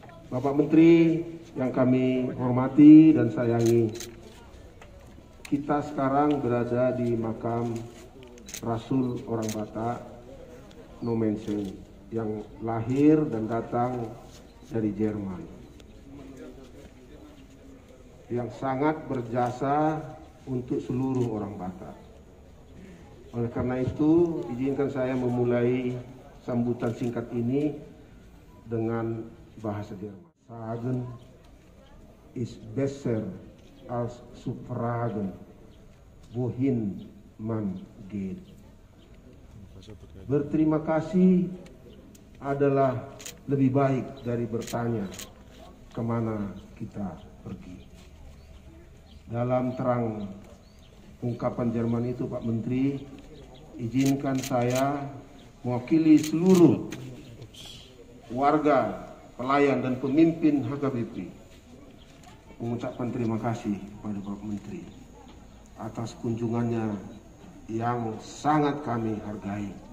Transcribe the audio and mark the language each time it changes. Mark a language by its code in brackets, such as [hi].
[id] Bapak Menteri yang kami hormati dan sayangi, kita sekarang berada di makam Rasul orang Batak No Mention yang lahir dan datang dari Jerman, yang sangat berjasa untuk seluruh orang Batak. Oleh karena itu, izinkan saya memulai sambutan singkat ini dengan bahasa Jerman. [de] Sagen ist besser als zu fragen, wohin man geht. [id] Berterima kasih adalah lebih baik dari bertanya kemana kita pergi. Dalam terang ungkapan Jerman itu, Pak Menteri, izinkan saya mewakili seluruh warga, pelayan dan pemimpin HKBP mengucapkan terima kasih kepada Pak Menteri atas kunjungannya yang sangat kami hargai.